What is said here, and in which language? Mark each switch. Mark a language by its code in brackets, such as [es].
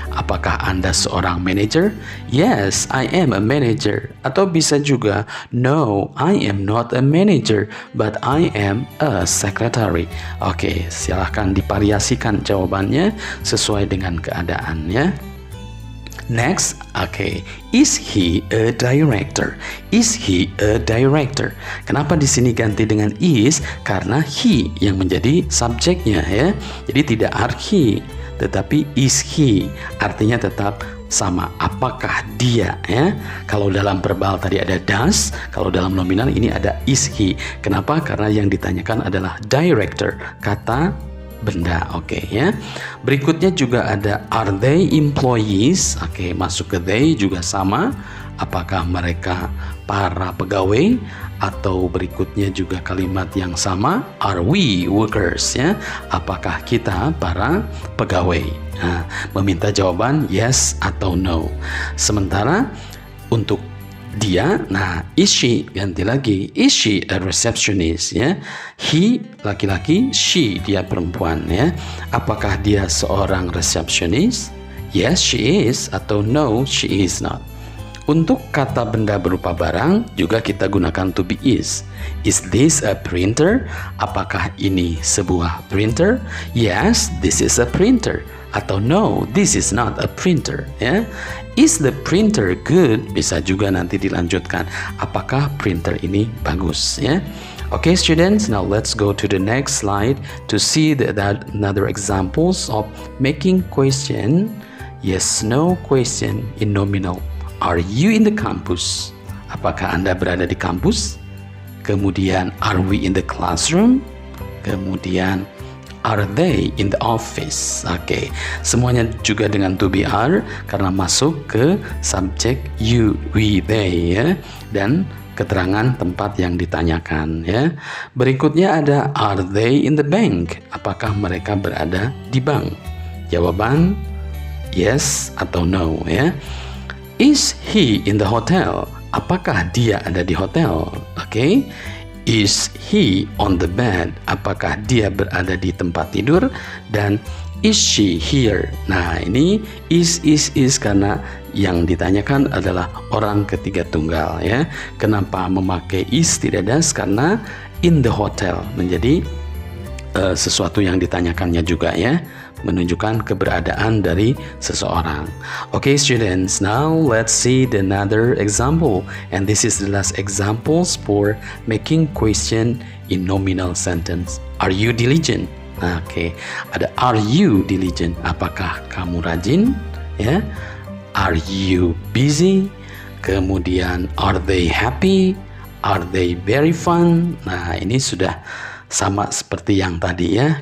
[id] Apakah Anda seorang manager? [en] Yes I am a manager atau bisa juga no I am not a manager but I am a secretary. [id] Oke, silahkan divariasikan jawabannya sesuai dengan keadaannya. [en] Next, okay, is he a director? Is he a director? [id] Kenapa di sini ganti dengan is? Karena he yang menjadi subjeknya ya. Jadi tidak are he, tetapi is he. Artinya tetap sama. Apakah dia ya? Kalau dalam verbal tadi ada does, kalau dalam nominal ini ada is he. Kenapa? Karena yang ditanyakan adalah director, kata benda. Oke ya. Berikutnya juga ada [en] are they employees? [id] Oke, masuk ke they juga sama. Apakah mereka para pegawai? Atau berikutnya juga kalimat yang sama, [en] are we workers [id] ya? Apakah kita para pegawai? Nah, meminta jawaban yes atau no. Sementara untuk dia, nah is she, ganti lagi, [en] is she a receptionist [id] ya. He laki-laki, she dia perempuan ya. Apakah dia seorang receptionist? [en] Yes she is atau no she is not. [id] Untuk kata benda berupa barang juga kita gunakan to be is. [en] Is this a printer? [id] Apakah ini sebuah printer? [en] Yes, this is a printer. Atau no, this is not a printer ya. Is the printer good? [id] Bisa juga nanti dilanjutkan. Apakah printer ini bagus ya? [en] Okay students, now let's go to the next slide to see another examples of making question yes no question in nominal. Are you in the campus? [id] Apakah Anda berada di kampus? [en] Kemudian are we in the classroom? Kemudian are they in the office? [id] Oke, semuanya juga dengan to be are karena masuk ke subjek you, we, they ya, dan keterangan tempat yang ditanyakan ya. Berikutnya ada [en] are they in the bank? [id] Apakah mereka berada di bank? Jawaban yes atau no ya. [en] Is he in the hotel? [id] Apakah dia ada di hotel? Oke. [en] Is he on the bed? [id] Apakah dia berada di tempat tidur? Dan [en] is she here? [id] Nah, ini is karena yang ditanyakan adalah orang ketiga tunggal ya. Kenapa memakai is tidak does? Karena in the hotel menjadi sesuatu yang ditanyakannya juga ya, menunjukkan keberadaan dari seseorang. [en] Okay students, now let's see the another example, and this is the last examples for making question in nominal sentence. Are you diligent? [id] Oke, ada [en] are you diligent? [id] Apakah kamu rajin? [en] Ya, are you busy? Kemudian are they happy? Are they very fun? [id] Nah, ini sudah sama seperti yang tadi ya.